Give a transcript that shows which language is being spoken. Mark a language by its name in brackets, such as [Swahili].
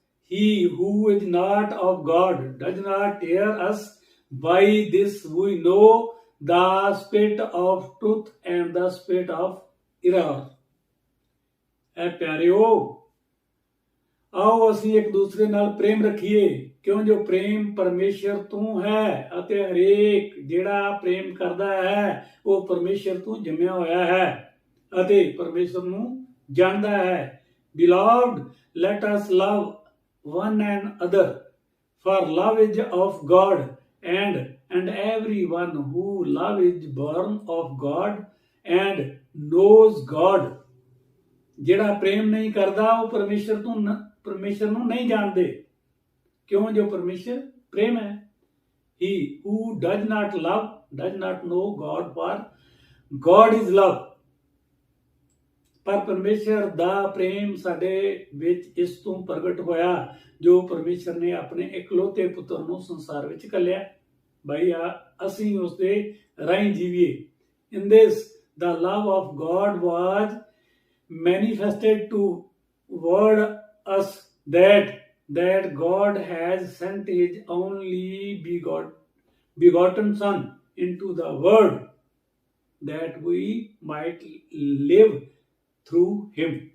[English] He who is not of God does not hear us. By this we know the spirit of truth and the spirit of error. [Punjabi] ਐ ਪਿਆਰਿਓ, ਆਓ ਅਸੀਂ ਇੱਕ ਦੂਸਰੇ ਨਾਲ ਪ੍ਰੇਮ ਰੱਖੀਏ, ਕਿਉਂ ਜੋ ਪ੍ਰੇਮ ਪਰਮੇਸ਼ਰ ਤੋਂ ਹੈ ਅਤੇ ਹਰੇਕ ਜਿਹੜਾ ਪ੍ਰੇਮ ਕਰਦਾ ਹੈ ਉਹ ਪਰਮੇਸ਼ਰ ਤੋਂ ਜੰਮਿਆ ਹੋਇਆ ਹੈ ਅਤੇ ਪਰਮੇਸ਼ਰ ਨੂੰ ਜਾਣਦਾ ਹੈ। [English] Beloved, let us love one another, for love is of God, and everyone who loves is born of God and knows God. [Punjabi] ਜਿਹੜਾ ਪ੍ਰੇਮ ਨਹੀਂ ਕਰਦਾ ਉਹ ਪਰਮੇਸ਼ਰ ਨੂੰ ਨਹੀਂ ਜਾਣਦੇ, ਕਿਉਂ ਜੋ ਪਰਮੇਸ਼ਰ ਪ੍ਰੇਮ ਹੈ। [English] He who does not love does not know God, for God is love. [Punjabi] ਪਰ ਪਰਮੇਸ਼ਰ ਦਾ ਪ੍ਰੇਮ ਸਾਡੇ ਵਿੱਚ ਇਸ ਤੋਂ ਪ੍ਰਗਟ ਹੋਇਆ ਜੋ ਪਰਮੇਸ਼ਰ ਨੇ ਆਪਣੇ ਇਕਲੌਤੇ ਪੁੱਤਰ ਨੂੰ ਸੰਸਾਰ ਵਿੱਚ ਘੱਲਿਆ, ਬਈ ਅਸੀਂ ਉਸ ਦੇ ਰਾਹੀਂ ਜੀਵੀਏ। [English] In this the love of God was manifested toward us, that God has sent his only begotten Son into the world, that we might live through him.